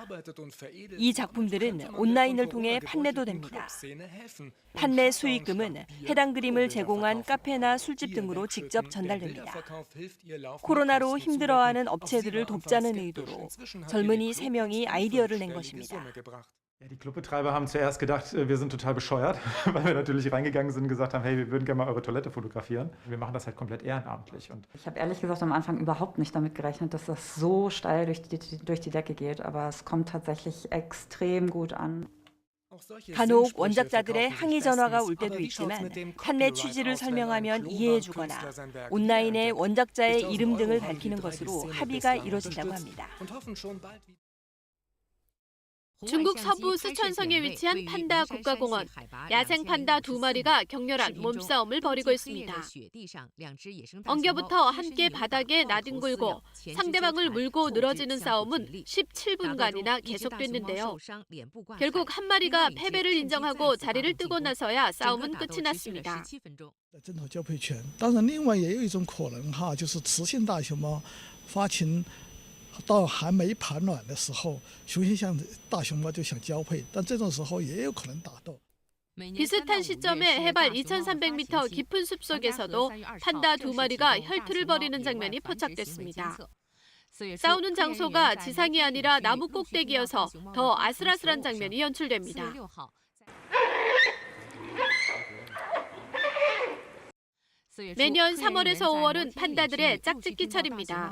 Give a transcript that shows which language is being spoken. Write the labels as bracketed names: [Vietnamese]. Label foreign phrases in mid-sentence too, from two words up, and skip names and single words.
[Korean] 이 작품들은 온라인을 통해 판매도 됩니다. 판매 수익금은 해당 그림을 제공한 카페나 술집 등으로 직접 전달됩니다. 코로나로 힘들어하는 업체들을 돕자는 의도로 젊은이 3명이 아이디어를 낸 것입니다. [German] Die Clubbetreiber haben zuerst gedacht, wir sind total bescheuert, weil wir natürlich reingegangen sind und gesagt haben, hey, wir würden gerne mal eure Toilette fotografieren. Wir machen das halt komplett ehrenamtlich. Und ich habe ehrlich gesagt am Anfang überhaupt nicht damit gerechnet, dass das so steil durch die Decke geht, aber es kommt tatsächlich extrem gut an. [Korean] 간혹 원작자들의 항의 전화가 올 때도 있지만 판매 취지를 설명하면 이해해주거나 온라인에 원작자의 이름 등을 밝히는 것으로 합의가 이루어진다고 합니다. 중국 서부 쓰촨성에 위치한 판다 국가공원. 야생 판다 2마리가 격렬한 몸싸움을 벌이고 있습니다. 엉겨부터 함께 바닥에 나뒹굴고 상대방을 물고 늘어지는 싸움은 17분간이나 계속됐는데요. 결국 한 마리가 패배를 인정하고 자리를 뜨고 나서야 싸움은 끝이 났습니다. [Chinese] 争夺交配权，当然，另外也有一种可能哈，就是雌性大熊猫发情到还没排卵的时候，雄性像大熊猫就想交配，但这种时候也有可能打斗。 [Korean] 비슷한 시점에 해발 2,300m 깊은 숲속에서도 판다 2마리가 혈투를 벌이는 장면이 포착됐습니다. 싸우는 장소가 지상이 아니라 나무 꼭대기여서 더 아슬아슬한 장면이 연출됩니다. 매년 3월에서 5월은 판다들의 짝짓기철입니다.